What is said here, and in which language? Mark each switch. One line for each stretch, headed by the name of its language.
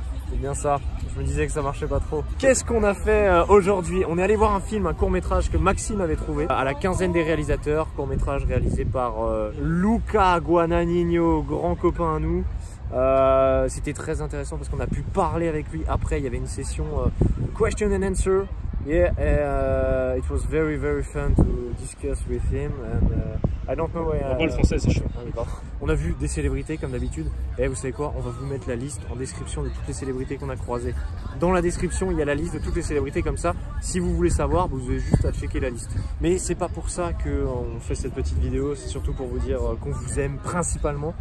French: C'est bien ça, je me disais que ça marchait pas trop. Qu'est-ce qu'on a fait aujourd'hui? On est allé voir un film, un court-métrage que Maxime avait trouvé à la quinzaine des réalisateurs. Court-métrage réalisé par Luca Guadagnino, grand copain à nous. C'était très intéressant parce qu'on a pu parler avec lui. Après il y avait une session
English: question and answer. Yeah, it was very fun to discuss with him and I don't know.
French: On parle français, c'est chaud. On a vu des célébrités comme d'habitude. Et vous savez quoi? On va vous mettre la liste en description de toutes les célébrités qu'on a croisées. Dans la description, il y a la liste de toutes les célébrités comme ça. Si vous voulez savoir, vous avez juste à checker la liste. Mais c'est pas pour ça qu'on fait cette petite vidéo. C'est surtout pour vous dire qu'on vous aime principalement.